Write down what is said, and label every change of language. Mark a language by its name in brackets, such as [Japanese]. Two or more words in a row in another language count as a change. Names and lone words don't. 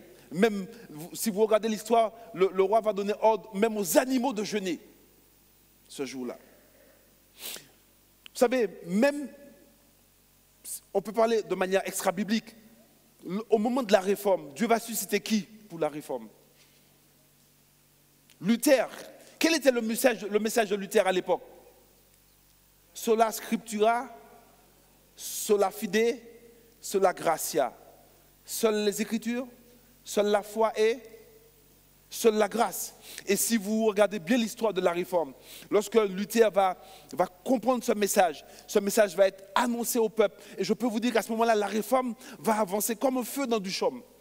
[French] Même si vous regardez l'histoire, le roi va donner ordre même aux animaux de jeûner ce jour-là. Vous savez, même, on peut parler de manière extra-biblique. Au moment de la réforme, Dieu va susciter qui pour la réforme? Luther. Quel était le message de Luther à l'époque? [Latin] Sola scriptura, sola fide, sola gratia. [French] Seules les Écritures, seule la foi et seule la grâce. Et si vous regardez bien l'histoire de la réforme, lorsque Luther va comprendre ce message va être annoncé au peuple. Et je peux vous dire qu'à ce moment-là, la réforme va avancer comme un feu dans du chaume.